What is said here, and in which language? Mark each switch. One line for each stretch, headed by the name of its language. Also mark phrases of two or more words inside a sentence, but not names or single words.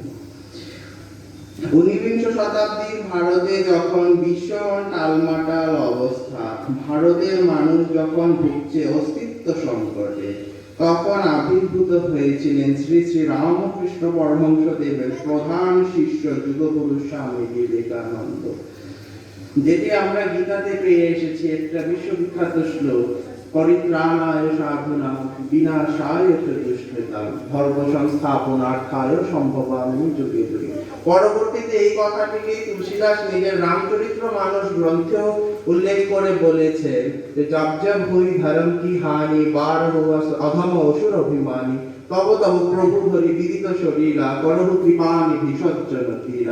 Bangla: 19বিংশ শতাব্দীর ভারতে যখন বিশ্ব টালমাটাল অবস্থা, ভারতের মানুষ যখন ভুগছে অস্তিত্ব সংকটে, তখন আবির্ভূত হয়েছিলেন শ্রী শ্রী রামকৃষ্ণ পরমহংসদেবের প্রধান শিষ্য যুগপুরুষ স্বামী বিবেকানন্দ। যেটি আমরা গীতাতে পেয়ে এসেছি, একটা বিশ্ববিখ্যাত শ্লোক,
Sanskrit: পরিত্রাণায় সাধুনাং বিনাশায় চ দুষ্কৃতাম। যেতাম, ধর্ম সংস্থাপনার কারও সম্ভবামি যুগে যুগে।
Bangla: পরবর্তীতে এই কথাটিকে তুলসীদাস নিজের রামচরিত্র মানস গ্রন্থেও উল্লেখ করে বলেছেন যে
Awadhi: जब जब हुई धर्म कि हानि बार हुआ अधम असुर अभिमानी तब तब प्रभु हरि बिदित शरीरा करहु कृपा निधि सज्जन तीरा।